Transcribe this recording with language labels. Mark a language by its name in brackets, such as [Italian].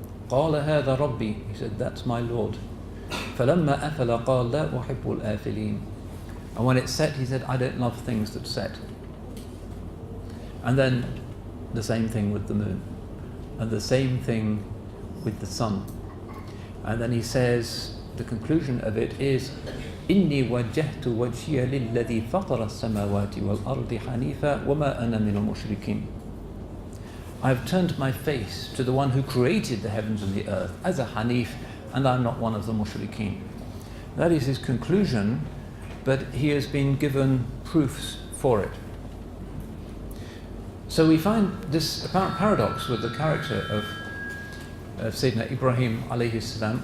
[Arabic] قَالَ هَذَا رَبِّي. [English] He said, that's my Lord. [Arabic] فَلَمَّا أَفَلَ قَالَ لَا أُحِبُّ الْآفِلِينَ. [English] And when it set, he said, I don't love things that set. And then the same thing with the moon. And the same thing with the sun. And then he says, the conclusion of it is, [Arabic] إِنِّي وَجَّهْتُ وَجْهِيَ لِلَّذِي فَطَرَ السَّمَاوَاتِ وَالْأَرْضِ حَنِيفًا وَمَا أَنَا مِنَ الْمُشْرِكِينَ. [English] I have turned my face to the one who created the heavens and the earth as a Hanif, and I'm not one of the mushrikeen. That is his conclusion, but he has been given proofs for it. So we find this apparent paradox with the character of Sayyidina Ibrahim alayhi salam.